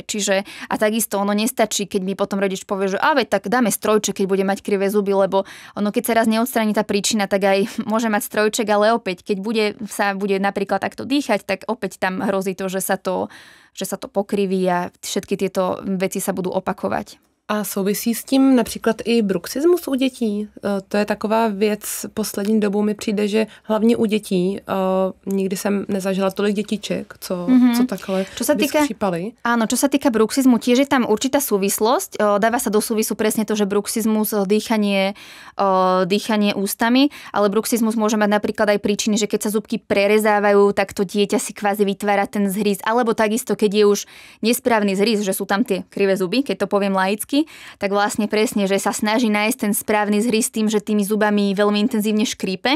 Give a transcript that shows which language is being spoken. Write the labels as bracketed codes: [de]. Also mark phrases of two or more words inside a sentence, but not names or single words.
[sk] Čiže a takisto ono nestačí, keď mi potom rodič povie, že veď tak dáme strojček, keď bude mať krivé zuby, lebo ono keď sa raz neodstráni tá príčina, tak aj môže mať strojček, ale opäť, keď bude napríklad takto dýchať, tak opäť tam hrozí to, že sa to pokriví a všetky tieto veci sa budú opakovať. [cs] A souvisí s tím například i bruxismus u dětí? To je taková věc, poslední dobou mi přijde, že hlavně u dětí, nikdy jsem nezažila tolik dětiček, co takhle vyskřípali. [sk] Áno, čo sa týka bruxizmu, tiež je tam určitá súvislosť. Dáva sa do súvisu presne to, že bruxizmus, dýchanie ústami, ale bruxizmus môže mať napríklad aj príčiny, že keď sa zubky prerezávajú, tak to dieťa si kvázi vytvára ten zhryz, alebo takisto, keď je už nesprávny zhryz, že sú tam tie krivé zuby, keď to poviem laicky, tak vlastne presne, že sa snaží nájsť ten správny zhryz tým, že tými zubami veľmi intenzívne škrípe.